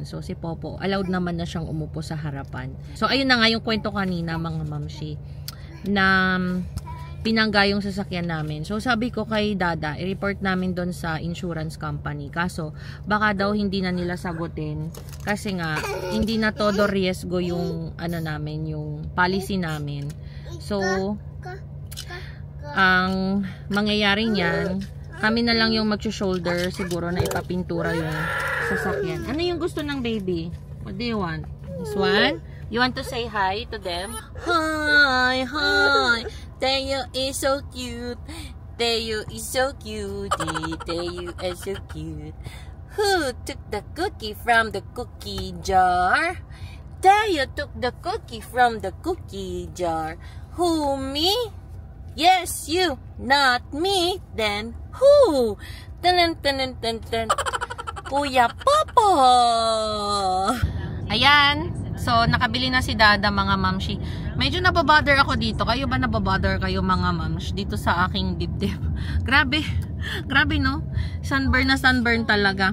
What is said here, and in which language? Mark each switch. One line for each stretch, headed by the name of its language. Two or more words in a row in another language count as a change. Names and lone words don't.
Filipino: So si Popo, allowed naman na siyang umupo sa harapan. So ayun na nga yung kwento kanina, mga mamshi, na pinangga yung sasakyan namin. So sabi ko kay Dada, i-report namin doon sa
English: insurance company.
Filipino: Kaso baka daw hindi na nila sagutin kasi nga hindi na
Spanish: todo riesgo
Filipino: yung namin, yung policy namin. So ang mangyayari niyan, kami na lang yung mag-shoulder siguro na ipapintura yung sasakyan. Ano yung gusto ng baby?
English: What do you want? This one? You want to say hi to them? Hi, hi. Teo is so cute. Teo is so cute. Teo is so cute. Who took the cookie from the cookie jar? Teo took the cookie from the cookie jar. Who, me? Yes, you. Not me. Then, who? Tan tan tan tan.
Filipino: Kuya Popo. Ayan. So, nakabili na si Dada, mga mamshi. Medyo nababother ako dito. Kayo ba nababother kayo, mga mamsh? Dito sa aking dibdib. Grabe. Grabe, no? Sunburn na sunburn talaga.